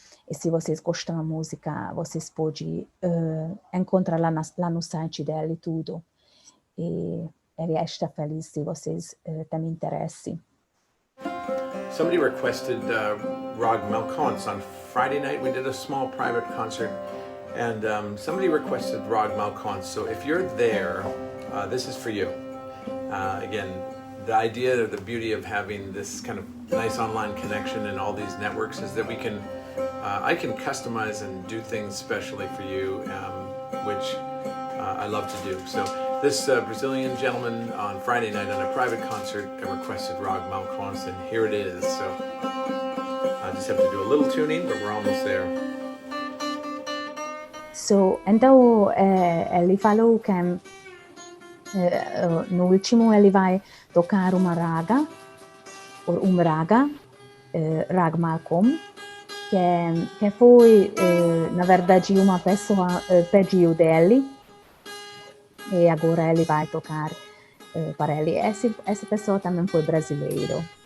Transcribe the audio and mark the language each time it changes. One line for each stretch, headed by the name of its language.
Portuguese: E se vocês gostam da música, vocês podem encontrar lá no site dele tudo. E ele está feliz se vocês têm interesse.
English: Somebody requested Rag Malkonts. On Friday night we did a small private concert, and somebody requested Rag Malkonts. So if you're there, this is for you. Again, the idea, the beauty of having this kind of nice online connection and all these networks is that I can customize and do things specially for you, which I love to do. So this Brazilian gentleman on Friday night on a private concert requested Rag Malkonts, and here it is. So I just have to do a little tuning, but we're almost there.
Portuguese: So, então ele falou que no último ele vai tocar uma raga, Rag Malcolm, que foi, na verdade, uma pessoa pediu dele, e agora ele vai tocar para ele. Essa pessoa também foi brasileiro.